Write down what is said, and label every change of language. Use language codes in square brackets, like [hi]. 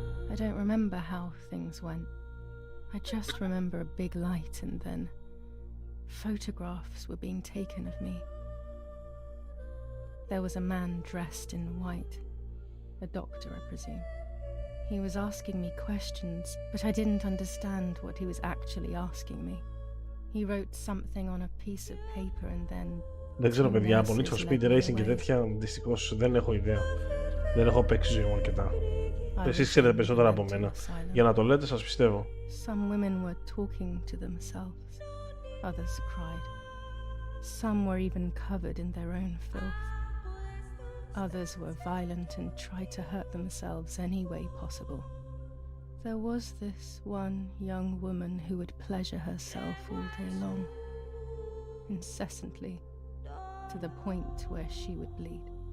[en] I don't remember how things went. I just remember a big light and then photographs were being taken of me. There was a man dressed in white, a doctor, I presume. He was asking me questions, but I didn't understand what he was actually asking me. He wrote something on a piece of paper and then... [el] Δεν ξέρω παιδιά, από Need for Speed Racing και τέτοια δυστυχώς δεν έχω ιδέα. Δεν έχω παίξει ζωή μου αρκετά. Εσείς ξέρετε περισσότερα από μένα. Για να το λέτε σας πιστεύω. [en] Some women were talking to themselves. Others cried. Some were even covered in their own filth. Others were violent and tried to hurt themselves any way possible. There was this one young woman who would pleasure herself all day long, incessantly, to the point where she would bleed.